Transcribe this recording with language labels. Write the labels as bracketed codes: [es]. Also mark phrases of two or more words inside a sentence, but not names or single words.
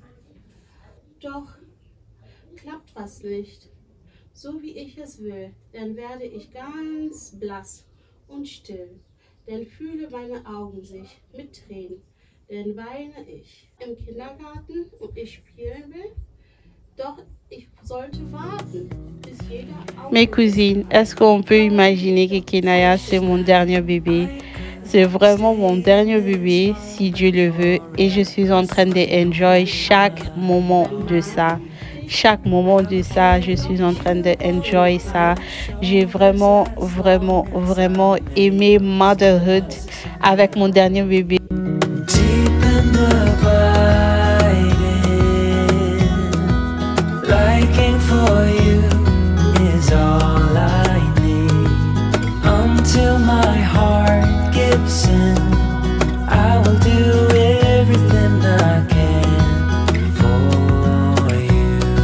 [de] Doch klappt was nicht, so wie ich es will, dann werde ich ganz blass und still. Dann fühle meine Augen sich mit Tränen, dann weine ich im Kindergarten und ich spielen will. Doch ich sollte warten, bis jeder [fr] Mes cousines, est-ce qu'on peut imaginer que Kinaya, c'est mon dernier bébé? C'est vraiment mon dernier bébé, si Dieu le veut. Et je suis en train d'enjoy chaque moment de ça. Chaque moment de ça, je suis en train d'enjoy ça. J'ai vraiment, vraiment, vraiment aimé motherhood avec mon dernier bébé. [en] For you is all I need. Until my heart gives in, I will do everything I can for you.